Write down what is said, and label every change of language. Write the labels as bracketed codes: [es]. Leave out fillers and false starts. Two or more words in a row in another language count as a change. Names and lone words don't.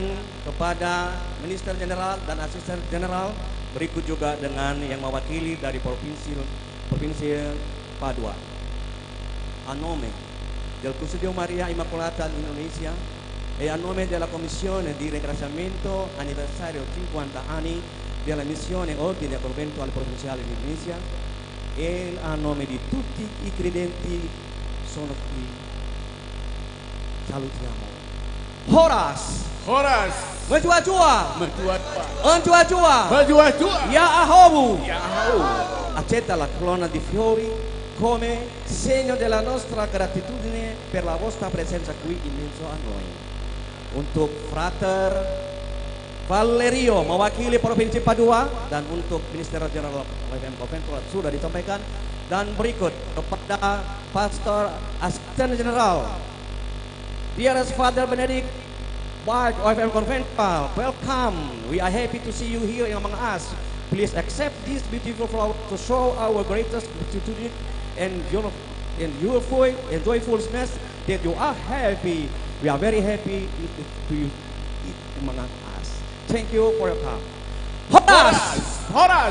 [id] kepada Minister Jenderal dan Asisten Jenderal berikut juga dengan yang mewakili dari Provinsi Padua. [it] A nome del Custodio Maria Immacolata Indonesia e a nome della Commissione di ringraziamento anniversario 50 anni della missione Ordine Conventuale Provinciale di Indonesia e a nome di tutti i credenti sono qui. Salutiamo. Horas, Horas, [nia] Menjua-jua, Menjua-jua, Menjua-jua, Menjua-jua, Ya Ahobu. Yao. [it] Accetta la corona di fiori come segno della nostra gratitudine per la vostra presenza qui in mezzo a noi. [id] Untuk Frater Valerio mewakili Provinsi Padua dan untuk Minister Jenderal OFM Conventual sudah disampaikan. Dan berikut kepada Pastor Asisten Jenderal [en] Dearest Father [id] Benedict Bart OFM Conventual, welcome. [en] We are happy to see you here among us. Please accept this beautiful flower to show our greatest gratitude and joyfulness that you are happy. We are very happy to you among us. Thank you for your come. Horas! Horas.